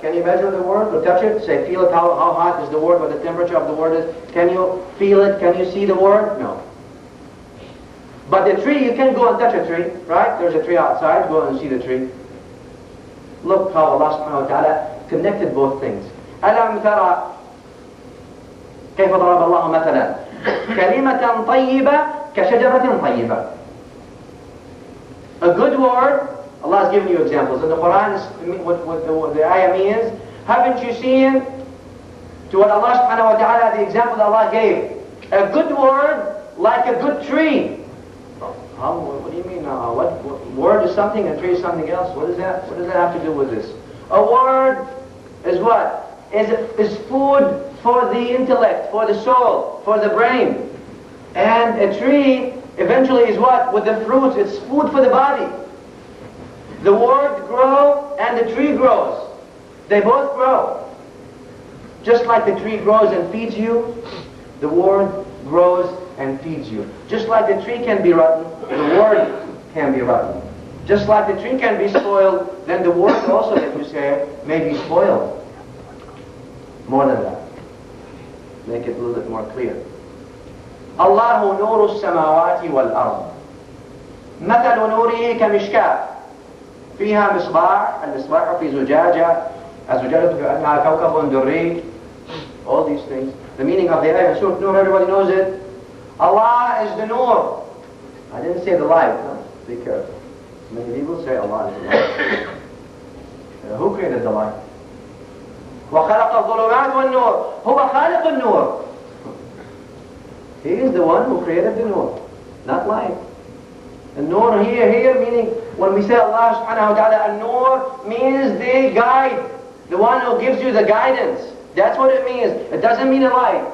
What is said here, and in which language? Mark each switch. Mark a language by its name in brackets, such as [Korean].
[English] Can you measure the word or touch it? Say, feel it, how hot is the word, what the temperature of the word is. Can you feel it? Can you see the word? No. But the tree, you can go and touch a tree, right? There's a tree outside, go and see the tree. Look how Allah subhanahu wa ta'ala connected both things. [Arabic] أَلَمْ تَرَى كيف ضرب الله مثلا كلمة طيبة كشجرة طيبة. [English] A good word, Allah has given you examples. In the Quran, what the ayah means, haven't you seen to what Allah subhanahu wa ta'ala, the example that Allah gave? A good word like a good tree. What do you mean? What word is something and tree is something else? What is that? What does that have to do with this? A word is what? Is food for the intellect, for the soul, for the brain. And a tree eventually is what? With the fruits, it's food for the body. The word grows and the tree grows. They both grow. Just like the tree grows and feeds you, the word grows and feeds you. Just like the tree can be rotten, the word can be rotten. Just like the tree can be spoiled, then the word also that you say may be spoiled. More than that. Make it a little bit more clear. [Arabic] الله نور السماوات والأرض مثل نوره كمشكاة فيها مصباح المصباح في زجاجة الزجاجة كأنها كوكب دري. [English] All these things. The meaning of the ayah, Surah Nur, everybody knows it. Allah is the Nur. I didn't say the light. No? Be careful. Many people say Allah is the light. Who created the light? [Arabic] وخلق الظلمات والنور هو خالق النور. [English] He is the one who created the Nur, not light. And Nur here meaning, when we say Allah subhanahu wa ta'ala, An-Nur means the guide, the one who gives you the guidance. That's what it means. It doesn't mean a light.